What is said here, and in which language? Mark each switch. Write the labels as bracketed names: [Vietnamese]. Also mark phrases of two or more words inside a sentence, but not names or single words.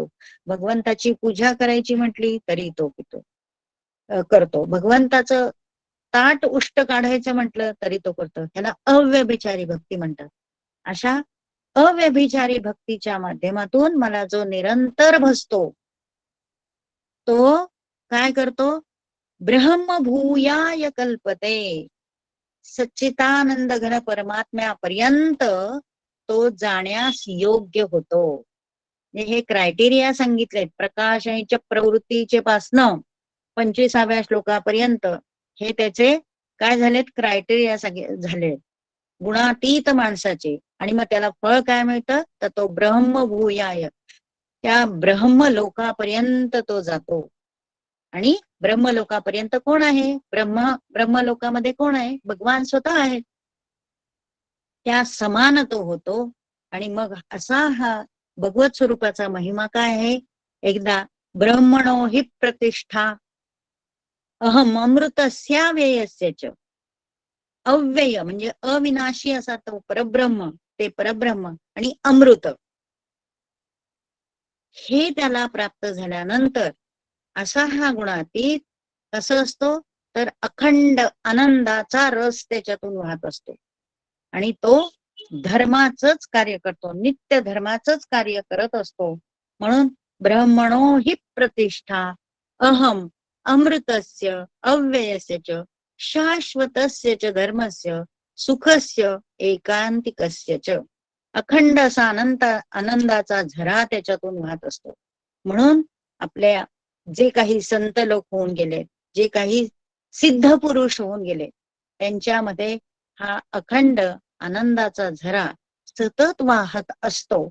[Marathi] भगवंताची पूजा करायची म्हटली तरी तो करतो. भगवंताचं ताट उष्ट काढायचं म्हटलं तरी तो करतो. त्याला अव्यभिचारी भक्ती म्हणतात. अशा अव्यभिचारी भक्तीच्या माध्यमातून मला जो निरंतर भजतो तो काय करतो? [Sanskrit] ब्रह्मभूयाय कल्पते. [Marathi] सच्चिदानंद घन परमात्म्यापर्यंत तो जाण्यास योग्य होतो. हे क्रायटेरिया सांगितलेत प्रकाश आणि प्रवृत्तीचे पासनं 25व्या श्लोकापर्यंत हे त्याचे काय झालेत, क्रायटेरिया सगळे झाले, गुणातीत माणसाचे. आणि मग त्याला फळ काय मिळतं, तर तो ब्रह्मभूयाय, त्या ब्रह्मलोकापर्यंत तो जातो. आणि ब्रह्मलोकापर्यंत कोण आहे, ब्रह्मलोकामध्ये कोण आहे, भगवान स्वतः आहे, त्या समान तो होतो. आणि मग असा हा भगवत स्वरूपाचा महिमा काय आहे, एकदा [Sanskrit] ब्रह्मणो हि प्रतिष्ठा अहम अमृतस्याव्ययस्य च, [Marathi] अव्यय म्हणजे अविनाशी असा तो परब्रह्म, ते परब्रह्म आणि अमृत हे त्याला प्राप्त झाल्यानंतर असा हा गुणातीत कसं असतो, तर अखंड आनंदाचा रस त्याच्यातून वाहत असतो. आणि तो धर्माचंच कार्य करतो, नित्य धर्माचंच कार्य करत असतो. म्हणून [Sanskrit] ब्रह्मणो हि प्रतिष्ठा अहम अमृतस्य अव्ययस्य च शाश्वतस्य च धर्मस्य सुखस्य एकांतिकस्य च, [Marathi] अखंड असा आनंदाचा झरा त्याच्यातून वाहत असतो. म्हणून आपल्या जे काही संत लोक होऊन गेले, जे काही सिद्ध पुरुष होऊन गेले, त्यांच्यामध्ये हा अखंड आनंदाचा झरा सतत वाहत असतो.